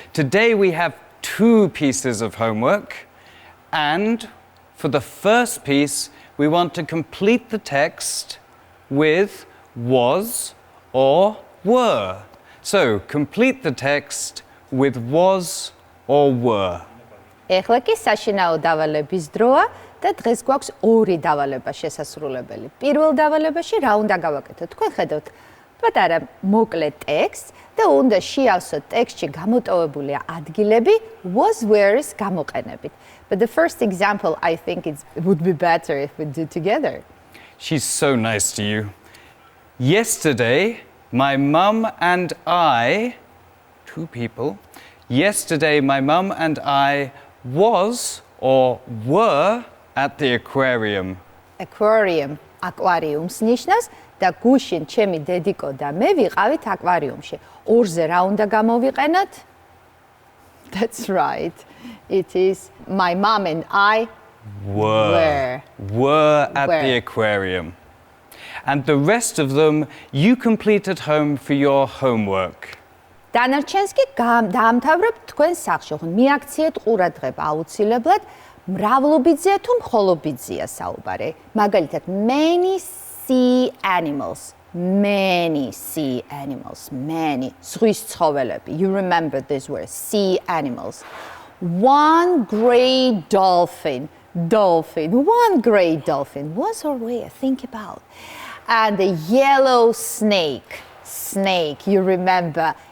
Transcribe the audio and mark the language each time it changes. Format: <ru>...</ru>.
<en>Today we have 2 pieces of homework. And for the first piece, we want to complete the text with was or were. So, complete the text with was or were.</en> <ka>ეხლა კი საშინაო დავალების დროა და დღეს გვაქვს 2 დავალება შესასრულებელი. პირველ დავალებაში რა უნდა გავაკეთოთ? თქვენ ხედავთ პატარა მოკლე ტექსტს და უნდა შეავსოთ ტექსტში გამოტოვებული ადგილები was where's გამოყენებით.</ka> <en>But the first example, I think it would be better if we do together. She's so nice to you. Yesterday, my mum and I, 2 people, yesterday my mum and I was or were at the aquarium.</en> <ka>Aquarium, aquariums ნიშნავს და გუშინ ჩემი დედიკო და მე ვიყავით აკვარიუმში. ორზე რა უნდა გამოვიყენოთ?</ka> <en>That's right. It is my mom and I Were at the aquarium. And the rest of them you complete at home for your homework.</en> <ka>დანარჩენს კი დაამთავრებთ თქვენ სახლში. ხომ მიაქციეთ ყურადღება აუცილებლად მრავლობიძეა თუ მხოლობიძეა საუბარი. მაგალითად,</ka> <en>many sea animals. Many sea animals. Many.</en> <ka>ზღვის ცხოველები.</ka> <en>You remember this word, sea animals. One grey dolphin. Dolphin. One grey dolphin. What's our way? Think about. And a yellow snake. Snake. You remember.</en>